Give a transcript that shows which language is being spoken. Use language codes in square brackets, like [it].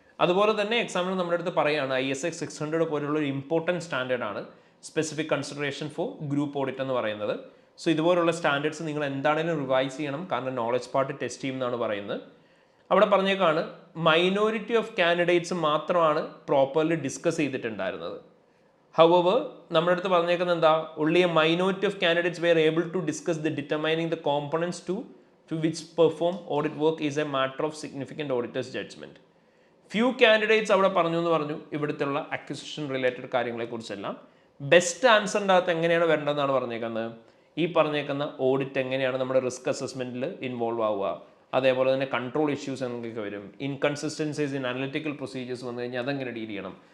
[ml] അതുപോലെ തന്നെ എക്സാമിനർ നമ്മുടെ അടുത്ത് പറയുകയാണ് ISA 600 പോലുള്ള ഒരു important സ്റ്റാൻഡേർഡാണ് specific consideration four group audit എന്ന് പറയുന്നത്. സോ ഇതുപോലുള്ള സ്റ്റാൻഡേർഡ്സ് നിങ്ങൾ എന്താണെങ്കിലും റിവൈസ് ചെയ്യണം, കാരണം നോളജ് പാർട്ട് ടെസ്റ്റ് ചെയ്യും എന്നാണ് പറയുന്നത്. അവിടെ പറഞ്ഞേക്കാണ് മൈനോറിറ്റി ഓഫ് കാൻഡിഡേറ്റ്സ് മാത്രമാണ് പ്രോപ്പർലി ഡിസ്കസ് ചെയ്തിട്ടുണ്ടായിരുന്നത്. [en] however [ml] നമ്മുടെ അടുത്ത് പറഞ്ഞേക്കുന്നത് എന്താ, [en] only a minority of candidates were able to discuss the determining the components to which perform audit work is a matter of significant auditor's judgment. Few candidates [ml] അവിടെ പറഞ്ഞു എന്ന് പറഞ്ഞു ഇവിടുത്തെ അക്വിസിഷൻ റിലേറ്റഡ് കാര്യങ്ങളെക്കുറിച്ചെല്ലാം. ബെസ്റ്റ് ആൻസറിൻ്റെ അകത്ത് എങ്ങനെയാണ് വരേണ്ടതെന്നാണ് പറഞ്ഞേക്കുന്നത്. ഈ പറഞ്ഞേക്കുന്ന ഓഡിറ്റ് എങ്ങനെയാണ് നമ്മുടെ റിസ്ക് അസസ്മെൻറ്റിൽ ഇൻവോൾവ് ആവുക, അതേപോലെ തന്നെ കൺട്രോൾ ഇഷ്യൂസ് എന്തൊക്കെ വരും, ഇൻകൺസിസ്റ്റൻസീസ് ഇൻ അനലിറ്റിക്കൽ പ്രൊസീജിയേഴ്സ് വന്നു കഴിഞ്ഞാൽ അതെങ്ങനെ ഡീൽ ചെയ്യണം.